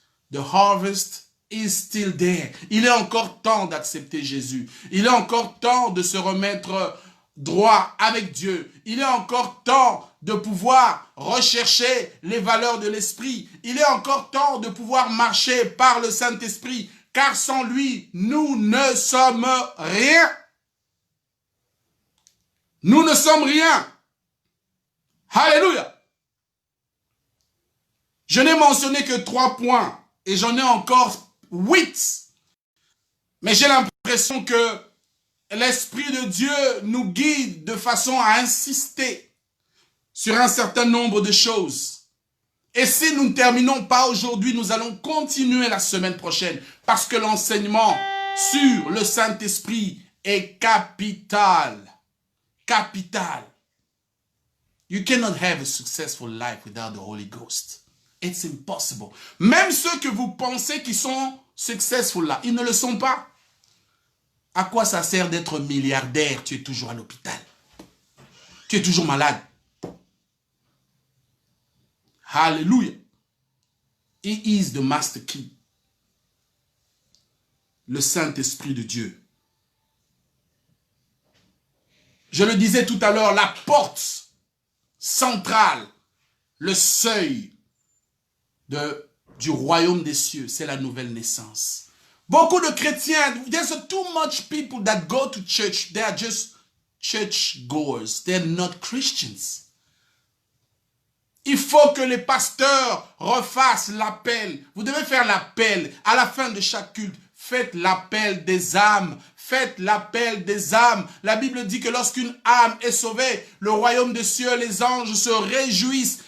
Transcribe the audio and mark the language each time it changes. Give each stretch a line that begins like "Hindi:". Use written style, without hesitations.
English: The harvest is still there.
French: Il est encore temps d'accepter Jésus. Il est encore temps de se remettre droit avec Dieu. Il est encore temps de pouvoir rechercher les valeurs de l'Esprit. Il est encore temps de pouvoir marcher par le Saint-Esprit. Car sans lui, nous ne sommes rien. Nous ne sommes rien. Alléluia. Je n'ai mentionné que 3 points et j'en ai encore 8. Mais j'ai l'impression que l'Esprit de Dieu nous guide de façon à insister sur un certain nombre de choses. Et si nous ne terminons pas aujourd'hui, nous allons continuer la semaine prochaine parce que l'enseignement sur le Saint-Esprit est capital. Capital.
English: You cannot have a successful life without the Holy Ghost. It's impossible.
French: Même ceux que vous pensez qui sont successful là, ils ne le sont pas. À quoi ça sert d'être milliardaire? Tu es toujours à l'hôpital. Tu es toujours malade.
English: Hallelujah. He is the master key.
French: Le Saint-Esprit de Dieu. Je le disais tout à l'heure, la porte centrale, le seuil du royaume des cieux, c'est la nouvelle naissance. Beaucoup de chrétiens,
English: there's too much people that go to church, they are just church goers, they're not Christians.
French: Il faut que les pasteurs refassent l'appel. Vous devez faire l'appel à la fin de chaque culte. Faites l'appel des âmes. Faites l'appel des âmes. La Bible dit que lorsqu'une âme est sauvée, le royaume des cieux, les anges se réjouissent.